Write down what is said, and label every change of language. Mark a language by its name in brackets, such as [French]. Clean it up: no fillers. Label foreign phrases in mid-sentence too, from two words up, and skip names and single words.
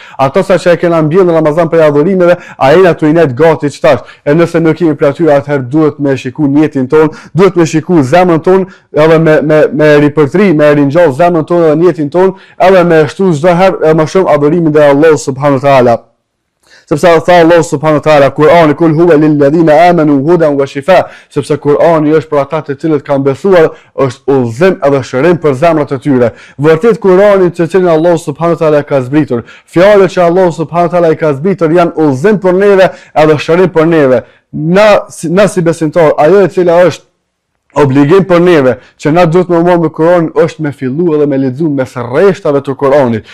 [Albanian] Ato sa që e kena mbjellë në Ramazan për adhurimeve, a jena të inet gati që tash. E nëse nuk kemi për atyre, atëherë duhet me shiku njetin tonë, duhet me shiku zemrën tonë, edhe me ripërtri, me ringjall zemrën tonë edhe njetin tonë, edhe me shtu çdo herë edhe më shumë adhurimin dhe Allah [Arabic] سبحانه وتعالى. [Albanian] Sepse tha [Arabic] Allah سبحانه وتعالى Kur'ani قل هو للذين آمنوا هدى وشفاء, [Albanian] sepse Kur'ani është për ata të cilët kanë besuar, është udhëzim edhe shërim për zemrat e tyre. Vërtet Kur'ani të cilin Allah [Arabic] سبحانه وتعالى [Albanian] ka zbritur, fjalët që Allah [Arabic] سبحانه وتعالى [Albanian] i ka zbritur janë udhëzim për neve edhe shërim për neve. Na si besimtar, ajo e cila është obligim për neve që na duhet me marrë me Kur'anin është me fillu edhe me lexu mes rreshtave të Kur'anit.